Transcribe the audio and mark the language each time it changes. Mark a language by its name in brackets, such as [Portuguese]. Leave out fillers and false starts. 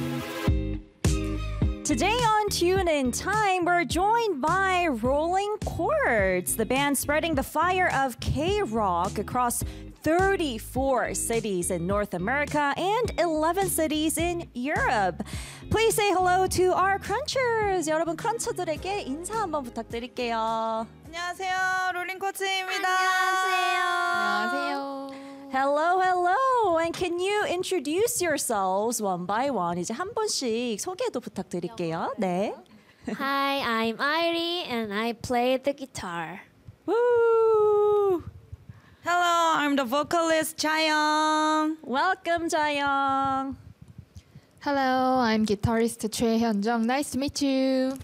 [English] Today on Tune In Time, we're joined by Rolling Chords, the band spreading the fire of K-Rock across 34 cities in North America and 11 cities in Europe. Please say hello to our crunchers. [Korean] 여러분, 크런처들에게 인사 한번 부탁드릴게요. 안녕하세요. 롤링 코치입니다. 안녕하세요. 안녕하세요. [English] Hello, hello. And can you introduce yourselves one by one? [Korean] 이제 한 번씩 소개도 부탁드릴게요. 네. [English] Hi, I'm Airi and I play the guitar. Woo! Hello, I'm the vocalist Jayoung. Welcome, Jayoung. Hello, I'm guitarist Choi Hyunjung. Nice to meet you.